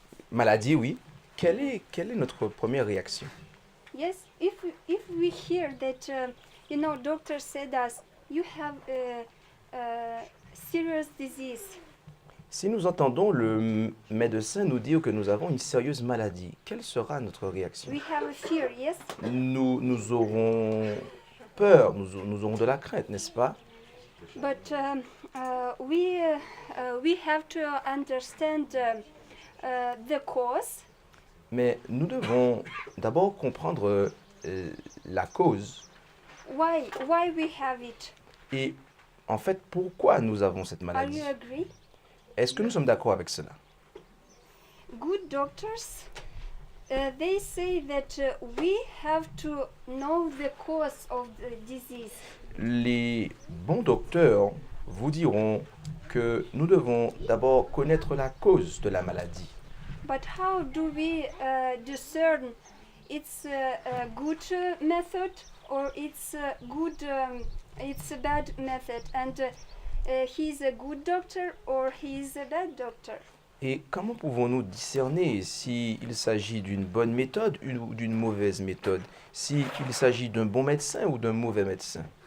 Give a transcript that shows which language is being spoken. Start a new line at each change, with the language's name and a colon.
French: maladie, oui, quelle est notre première réaction?
English: Yes, if we hear that, doctor said us, you have a serious disease.
French: Si nous entendons le médecin nous dire que nous avons une sérieuse maladie, quelle sera notre réaction?
English: We have a fear, yes?
French: Nous aurons peur, nous aurons de la crainte, n'est-ce pas?
English: But we have to understand the cause.
French: Mais nous devons d'abord comprendre la cause
English: Why we have it?
French: et en fait pourquoi nous avons cette
English: Are
French: maladie.
English: you agree?
French: Est-ce que nous sommes d'accord avec cela?
English: Good doctors, they say that we have to know the cause of the disease.
French: Les bons docteurs vous diront que nous devons d'abord connaître la cause de la maladie.
English: But how do we discern it's a good method or it's a bad method, and he's a good doctor or he's a bad doctor?
French: Et comment pouvons-nous discerner s'il s'agit d'une bonne méthode ou d'une mauvaise méthode, s'il s'agit d'un bon médecin ou d'un mauvais médecin?